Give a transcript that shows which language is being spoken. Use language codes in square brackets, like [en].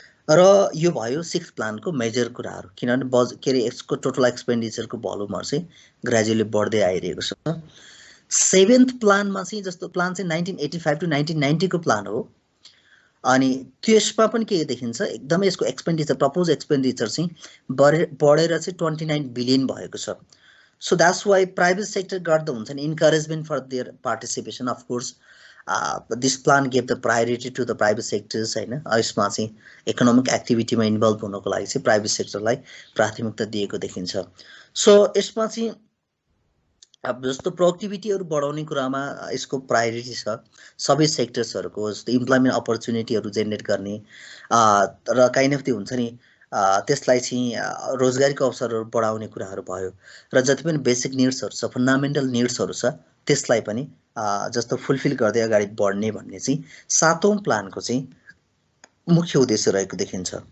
[ne] र यो भयो सिक्स प्लानको मेजर कुराहरू, किनभने यसको टोटल एक्सपेन्डिचरको भोल्युमहरु चाहिँ ग्रेजुअली बढ्दै आइरहेको छ। सेभेन्थ प्लानमा चाहिँ जस्तो प्लान चाहिँ 1985 टु 1990 को प्लान हो, अनि त्यसमा पनि के देखिन्छ, एकदमै यसको एक्सपेन्डिचर, प्रपोज एक्सपेन्डिचर चाहिँ बढेर चाहिँ 29 बिलियन भएको छ। [en] So that's why private sector got the encouragement for their participation. Of course, this plan gave the priority to the private sectors, [ne] हैन, यसमा चाहिँ इकोनोमिक एक्टिभिटीमा इन्भल्भ हुनको लागि चाहिँ प्राइभेट सेक्टरलाई प्राथमिकता दिएको देखिन्छ। सो यसमा चाहिँ अब जस्तो प्रोडक्टिभिटीहरू बढाउने कुरामा यसको प्रायोरिटी छ, सबै सेक्टर्सहरूको जस्तो इम्प्लोइमेन्ट अपर्च्युनिटीहरू जेनेरेट गर्ने र काइन्ड अफ त्यो हुन्छ नि, त्यसलाई चाहिँ रोजगारीको अवसरहरू बढाउने कुराहरू भयो, र जति पनि बेसिक निड्सहरू छ, फन्डामेन्टल निड्सहरू छ, त्यसलाई पनि जस्तो फुलफिल गर्दै अगाडि बढ्ने भन्ने चाहिँ सातौं प्लानको चाहिँ मुख्य उद्देश्य रहेको देखिन्छ।